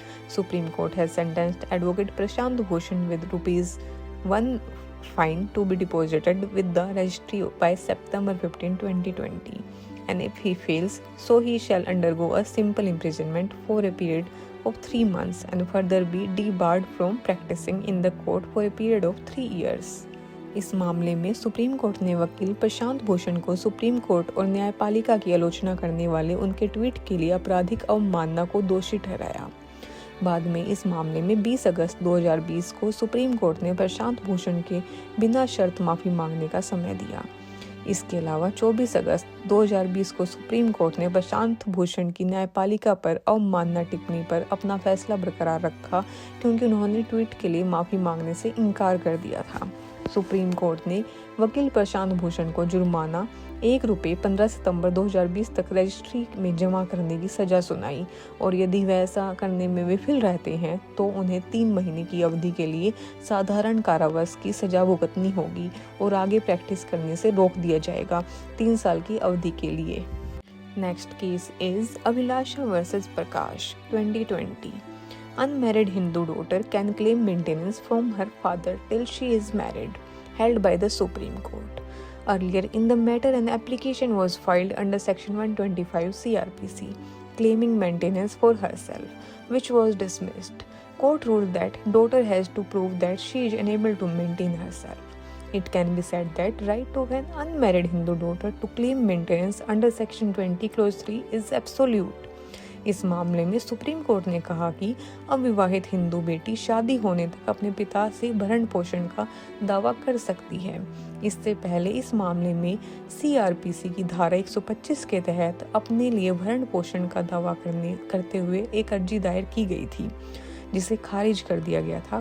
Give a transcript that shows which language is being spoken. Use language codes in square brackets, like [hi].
[en] Supreme Court has sentenced Advocate Prashant Bhushan with ₹1 fine to be deposited with the registry by September 15, 2020. And if he fails, so he shall undergo a simple imprisonment for a period of 3 months and further be debarred from practicing in the court for a period of 3 years. [hi] इस मामले में supreme court ने वकील प्रशांत भूषण को supreme court और न्यायपालिका की आलोचना करने वाले उनके ट्वीट के लिए आपराधिक अवमानना को दोषी ठहराया। बाद में इस मामले में 20 अगस्त 2020 को सुप्रीम कोर्ट ने प्रशांत भूषण के बिना शर्त माफी मांगने का समय दिया। इसके अलावा 24 अगस्त 2020 को सुप्रीम कोर्ट ने प्रशांत भूषण की न्यायपालिका पर अवमानना टिप्पणी पर अपना फैसला बरकरार रखा, क्योंकि उन्होंने ट्वीट के लिए माफी मांगने से इनकार कर दिया था। सुप्रीम कोर्ट ने वकील प्रशांत भूषण को जुर्माना ₹1 15 सितंबर 2020 तक रजिस्ट्री में जमा करने की सजा सुनाई और यदि वह ऐसा करने में विफल रहते हैं तो उन्हें 3 महीने की अवधि के लिए साधारण कारावास की सजा भुगतनी होगी और आगे प्रैक्टिस करने से रोक दिया जाएगा 3 साल की अवधि के लिए। [en] Next case is Abhilasha versus Prakash 2020. Unmarried Hindu daughter can claim maintenance from her father till she is married, held by the Supreme Court. Earlier in the matter, an application was filed under Section 125 CRPC, claiming maintenance for herself, which was dismissed. Court ruled that daughter has to prove that she is unable to maintain herself. It can be said that right of an unmarried Hindu daughter to claim maintenance under Section 20 Clause 3 is absolute. [hi] इस मामले में supreme court ने कहा कि अविवाहित हिंदू बेटी शादी होने तक अपने पिता से भरण पोषण का दावा कर सकती है। इससे पहले इस मामले में CRPC की धारा 125 के तहत अपने लिए भरण पोषण का दावा करते हुए एक अर्जी दायर की गई थी, जिसे खारिज कर दिया गया था।